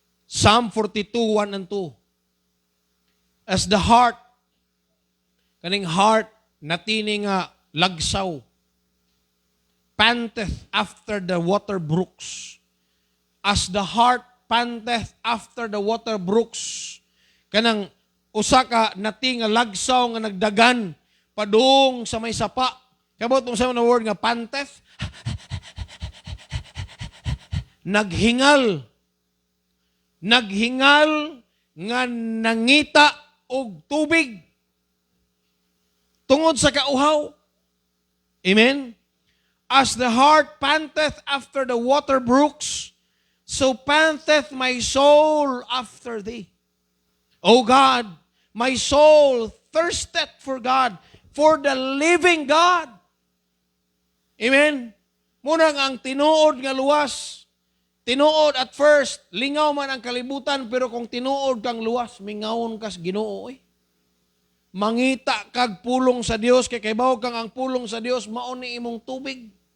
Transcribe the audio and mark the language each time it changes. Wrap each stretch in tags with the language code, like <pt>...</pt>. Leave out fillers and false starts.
<en>Psalm 42, 1 and 2. As the heart,</en> <ceb>kaning heart, natini nga lagsaw.</ceb> <en>panteth after the water brooks. As the heart panteth after the water brooks.</en> <ceb>Kanang usa ka nati nga lagsaw nga nagdagan padung sa may sapa. Kabot mo sa word nga panteth. Naghingal. Naghingal nga nangita og tubig. Tungod sa kauhaw.</ceb> <en>Amen? As the heart panteth after the water brooks, so panteth my soul after thee. O God, my soul thirsteth for God, for the living God. Amen?</en> <ceb>Muna nga ang tinuod nga luwas. Tinuod at first, lingaw man ang kalibutan, pero kung tinuod kang luwas, mingawon kas Ginoo. Mangita kag pulong sa Dios, kay kaybaw kang ang pulong sa Dios, mauni imong tubig.</ceb>